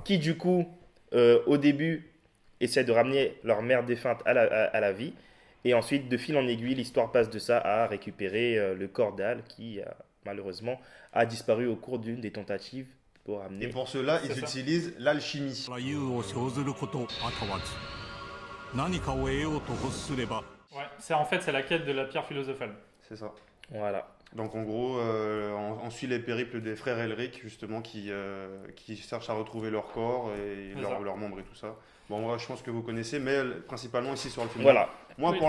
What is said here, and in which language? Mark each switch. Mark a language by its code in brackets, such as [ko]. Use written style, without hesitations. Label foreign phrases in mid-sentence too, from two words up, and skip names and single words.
[fr] qui du coup, au début, essaient de ramener leur mère défunte à la vie. Et ensuite, de fil en aiguille, l'histoire passe de ça à récupérer le corps d'Al qui, malheureusement, a disparu au cours d'une des tentatives pour Et amener... pour cela, C'est ils ça. utilisent l'alchimie. [ja] 優を生ずることあたわず何かを得ようと欲すれば [fr] Ouais, c'est la quête de la pierre philosophale. C'est ça. Voilà. Donc en gros, on suit les périples des frères Elric justement qui cherchent à retrouver leur corps et C'est ça. leurs membres et tout ça. Bon, moi je pense que vous connaissez, mais principalement ici sur le film. Voilà. Moi, Oui.